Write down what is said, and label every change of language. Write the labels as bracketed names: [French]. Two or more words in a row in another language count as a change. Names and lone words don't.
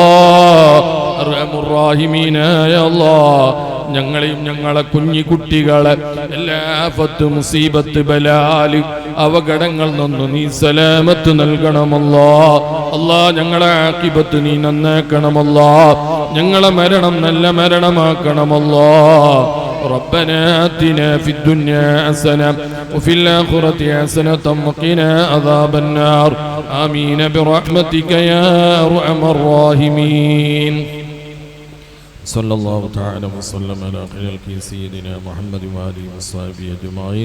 [Malayalam] റഹ്മുർറാഹിമീനായ അല്ലാഹ്, ഞങ്ങളെയും ഞങ്ങളെ കുഞ്ഞിക്കുട്ടികളെ എല്ലാ ആഫത്ത്, മുസീബത്ത്, ബലാല്, അപകടങ്ങളിൽ നിന്ന് നീ സലാമത്ത് നൽകണമല്ലാ. അല്ലാ ഞങ്ങളെ ആഖിബത്ത് നീ നന്നാക്കണമല്ലാ. ഞങ്ങളെ മരണം നല്ല മരണമാക്കണമല്ലാ. [Arabic] ربنا آتنا في الدنيا حسنة وفي الآخرة حسنة وقنا عذاب النار. آمين برحمتك يا أرحم الراحمين. صلى الله تعالى وسلم على خير سيدنا محمد وآله وصحبه أجمعين.